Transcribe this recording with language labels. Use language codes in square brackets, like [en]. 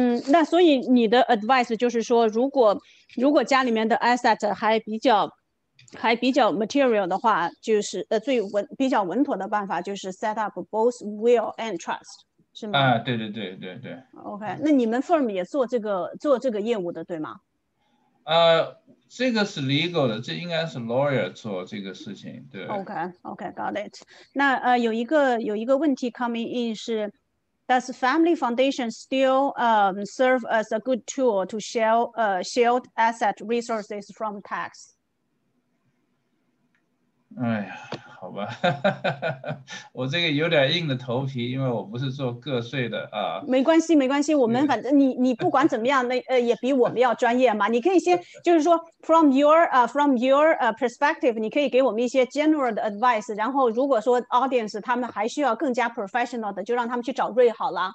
[zh] 那所以你的 advice 就是说，如果家里面的 asset 还比较 material 的话，就是比较稳妥的办法就是 [en] set up both will and trust， [zh] 是吗？对。 OK， 那你们 firm 也做这个业务的，对吗？这个是 legal 的，这应该是 lawyer 做这个事情，对。 [en] OK，got it。 [zh] 那有一个问题 [en] coming in [zh] 是。 [en] Does family foundation still serve as a good tool to shield asset resources from tax? [zh] 哎呀，好吧，我这个有点硬的头皮，因为我不是做个税的啊。没关系，我们反正你不管怎么样，也比我们要专业嘛。你可以先就是说 [en] from your perspective， [zh] 你可以给我们一些 general 的 advice， 然后如果说 audience 他们还需要更加 professional 的，就让他们去找瑞好了。